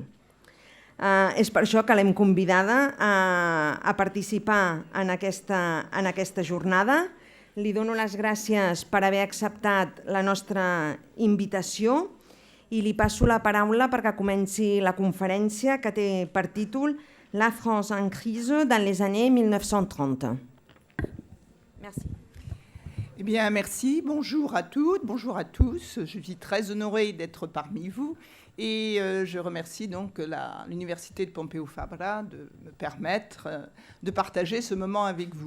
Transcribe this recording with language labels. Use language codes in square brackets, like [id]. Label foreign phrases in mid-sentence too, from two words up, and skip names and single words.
[ca] És per això que l'hem convidada a participar en aquesta jornada. Li dono les gràcies per haver acceptat la nostra invitació i li passo la paraula perquè comenci la conferència que té per títol La France en crise dans les années 1930. [fr] Merci. Eh bien, merci. Bonjour à toutes, bonjour à tous. Je suis très honorée d'être parmi vous. Et je remercie donc l'Université de Pompeu Fabra de me permettre de partager ce moment avec vous.